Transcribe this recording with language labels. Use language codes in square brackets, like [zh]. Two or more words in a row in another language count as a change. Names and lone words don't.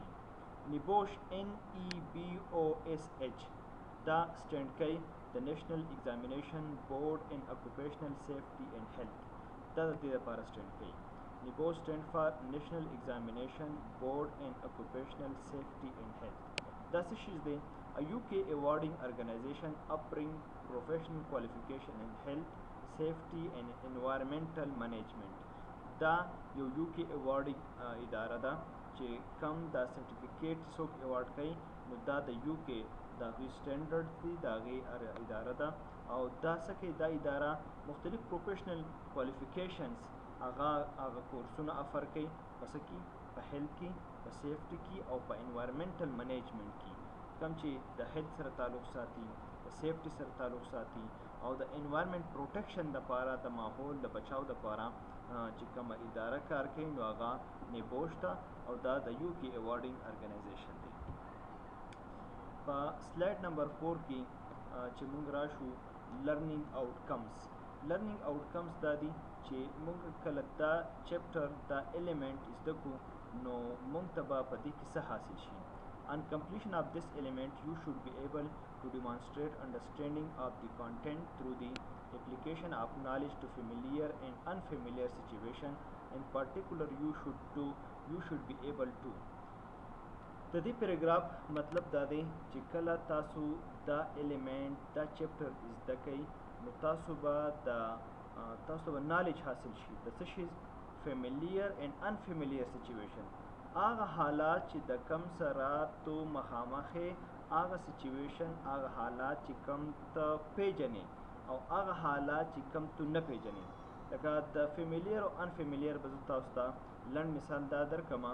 [ps] نبوش NEBOSH دا سټینډ کوي د [en] National Examination Board in Occupational Safety and Health [ps] دا د دې لپاره سټینډ کوي. [en] NEBOSH stand for National Examination Board in Occupational Safety and Health. [ps] دا څه شیز دی [en] a UK awarding organization offering professional qualification in health safety and environmental management. [ps] دا یو [en] UK awarding [ps] اداره ده چې کم دا سرټیفیکیټ څوک ایوارډ کوي نو دا د UK د هغوی سټینډرډ دی د هغې اداره ده او دا څه کوي دا اداره مختلف [en] professional qualifications [ps] هغه کورسونه افر کوي په څه کې په هیلث کې په سیفټي کې او په [en] environmental management [ps] کې کوم چې د هیلث سره تعلق ساتي د سیفټي سره تعلق ساتي او د [en] environment protection [ps] دپاره د ماحول د بچاو دپاره چې کومه اداره کار کوي نو هغه نبوش ده او دا د [en] UK awarding organization [ps] دی. په سلایډ نمبر 4 کې چې مونږ راشو [en] learning outcomes [ps] دا دي چې مونږ کله دا چپټر دا ایلیمنټ زده کړو نو مونږ ته به په دې کې څه حاصل شي. [en] On completion of this element, you should be able to demonstrate understanding of the content through the application of knowledge to familiar and unfamiliar situation in particular you should be able to. [ps] د دې پیراګراف مطلب دا دی چې کله تاسو دا الیمنٹ دا چپټر زده کوئ نو تاسو به نالج حاصل شي د څه شي [en] familiar and unfamiliar situation [ps] هغه حالات چې د کم سره تو مخامخې هغه سچویشن هغه حالات چې کم ته پیژنې او هغه حالات چې کم تو نه پیژنې لکه د فیملیر او انفیملیر به زه تاسو ته لنډ مثال دا درکړم